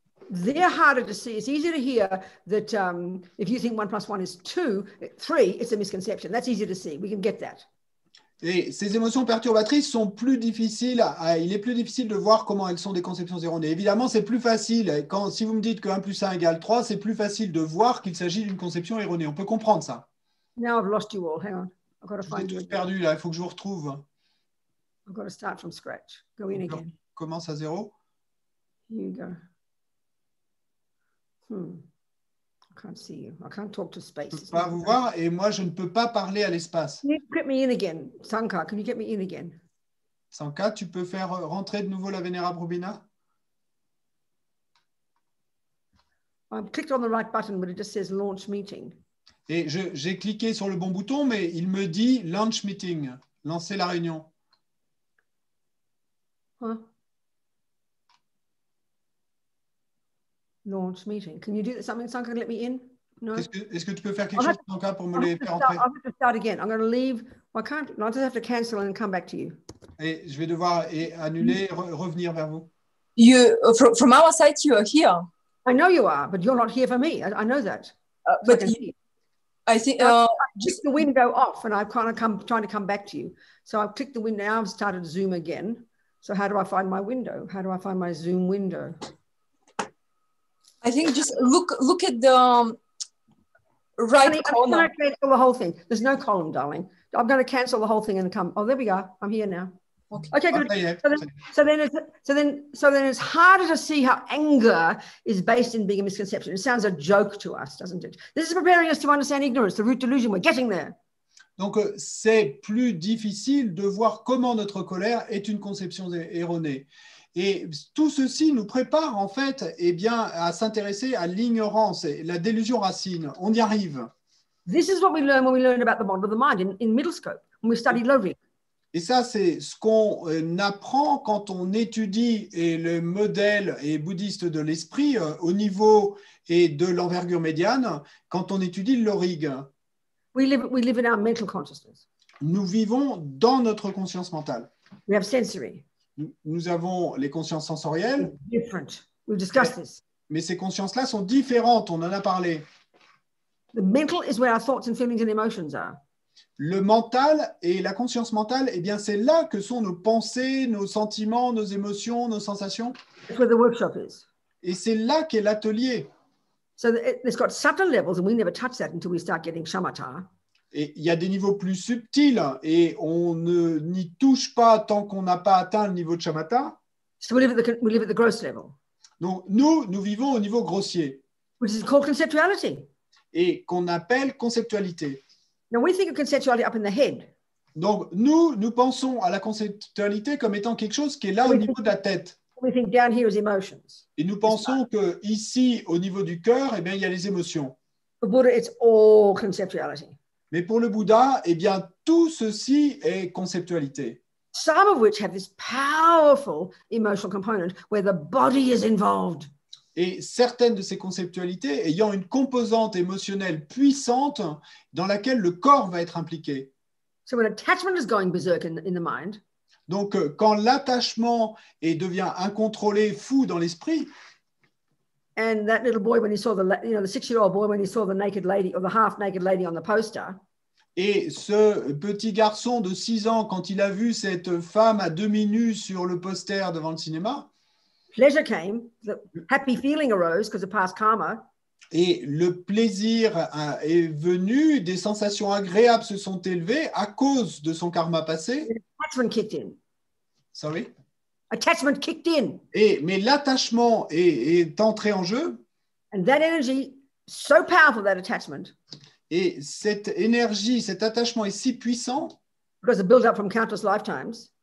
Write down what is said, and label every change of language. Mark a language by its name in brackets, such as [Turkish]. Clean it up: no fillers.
[English] they're harder to see. It's easier to hear that if you think 1 + 1 is 2, 3, it's a misconception. That's easier to see. We can get that. [French] Et ces émotions perturbatrices sont plus difficiles, il est plus difficile de voir comment elles sont des conceptions erronées. Évidemment, c'est plus facile, si vous me dites que 1 + 1 = 3, c'est plus facile de voir qu'il s'agit d'une conception erronée. On peut comprendre ça. [English] Now I've lost you all. Hang on. I've got to [French] Je vous ai [English] find you. [French] tous perdu là, il faut que je vous retrouve. [English] I've got to start from scratch. Go in again. [French] Commence à zéro. [English] Here you go. I can't see you. I can't talk to space. [French] Je ne peux pas vous voir et moi, je ne peux pas parler à l'espace. [English] Can you get me in again? Sankar, can you get me in again? [French] Sanka, tu peux faire rentrer de nouveau la Vénérable Rubina? [English] I've clicked on the right button, but it just says launch meeting. [French] Et j'ai cliqué sur le bon bouton, mais il me dit [English] launch meeting, [French] lancer la réunion. [English] Huh? Launch meeting. Can you do something, Sankar? Let me in? No. [French] Est-ce que tu peux faire quelque chose, Sanka, pour me les faire entrer? [English] I'll have to start again. I'm going to leave. I can't. I just have to cancel and come back to you. [French] Et je vais devoir annuler, revenir vers vous. [English] From our side, you are here. I know you are, but you're not here for me. I know that. But I think just the window off, and I've kind of trying to come back to you. So I've clicked the window. Now I've started Zoom again. So how do I find my window? How do I find my Zoom window? I think just look at the right corner. I'm going to cancel the whole thing. There's no column, darling. I'm going to cancel the whole thing and come. Oh, there we go. I'm here now. Okay, good. So then it's harder to see how anger is based in being a misconception. It sounds a joke to us, doesn't it? This is preparing us to understand ignorance, the root delusion. We're getting there. [French] Donc, c'est plus difficile de voir comment notre colère est une conception erronée. Et tout ceci nous prépare en fait à s'intéresser à l'ignorance, la délusion racine. On y arrive. [English] This is what we learn when we learn about the model of the mind in middle scope, when we study Lovick. [French] Et ça, c'est ce qu'on apprend quand on étudie le modèle bouddhiste de l'esprit au niveau et de l'envergure médiane, quand on étudie le Lorig. [English] We live in our mental consciousness. [French] Nous vivons dans notre conscience mentale. [English] We have sensory. [French] Nous avons les consciences sensorielles. [English] Different. We've discussed this. [French] Mais ces consciences-là sont différentes, on en a parlé. [English] The mental is where our thoughts and feelings and emotions are. [French] Le mental et la conscience mentale, c'est là que sont nos pensées, nos sentiments, nos émotions, nos sensations. [English] That's where the workshop is. [French] Et c'est là qu'est l'atelier. [English] So it's got subtle levels, and we never touch that until we start getting shamatha. [French] Et il y a des niveaux plus subtils et on n'y touche pas tant qu'on n'a pas atteint le niveau de shamatha. [English] So we live at the gross level. [French] Donc nous vivons au niveau grossier. [English] Which is called conceptuality. [French] Et qu'on appelle conceptualité. [English] Now we think of conceptuality up in the head. [French] Donc nous pensons à la conceptualité comme étant quelque chose qui est là au niveau de la tête. [English] We think down here is emotions. [French] Et nous pensons que ici, au niveau du cœur, il y a les émotions. [English] For Buddha, it's all conceptuality. [French] Mais pour le Bouddha, tout ceci est conceptualité. [English] Some of which have this powerful emotional component where the body is involved. [French] Et certaines de ces conceptualités ayant une composante émotionnelle puissante dans laquelle le corps va être impliqué. [English] So when attachment is going berserk in the mind, [French] donc quand l'attachement devient incontrôlé, fou dans l'esprit, [English] and that little boy when he saw the 6-year-old boy when he saw the naked lady or the half naked lady on the poster, [French] et ce petit garçon de 6 ans quand il a vu cette femme à demi nue sur le poster devant le cinéma, [English] pleasure came, the happy feeling arose because of past karma. [French] Et le plaisir est venu, des sensations agréables se sont élevées à cause de son karma passé. [English] Attachment kicked in. Sorry? Attachment kicked in. [French] Mais l'attachement est entré en jeu. [English] And that energy, so powerful, that attachment. [French] Et cette énergie, cet attachement est si puissant. [English] Because it built up from countless lifetimes.